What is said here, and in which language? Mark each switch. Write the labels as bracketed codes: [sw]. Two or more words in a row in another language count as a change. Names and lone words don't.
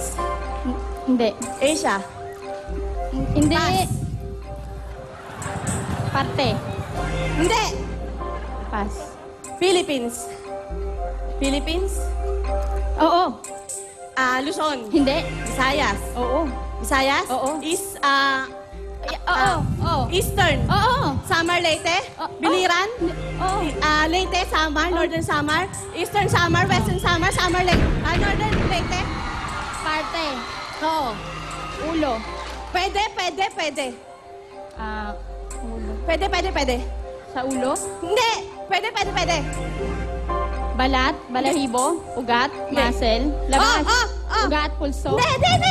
[tl] Hindi. Asia. Hindi. Pass. Parte. Hindi. Pass. Philippines. Oo. Luzon. Hindi. Visayas. Oo. Visayas? Oo. Oo. Eastern. Oo. Samar, Leyte. Oo. Biliran. Oo. Leyte, Samar. Northern Samar. Eastern Samar. Western Samar. Samar, Leyte. Northern Leyte. Parte. Oo. Ulo. Pwede. Ulo. Pwede. Sa ulo. Hindi. Pwede. Balat. Balahibo. Ugat. Hindi. Muscle. Labas. Oo. Ugat. Pulso. Hindi.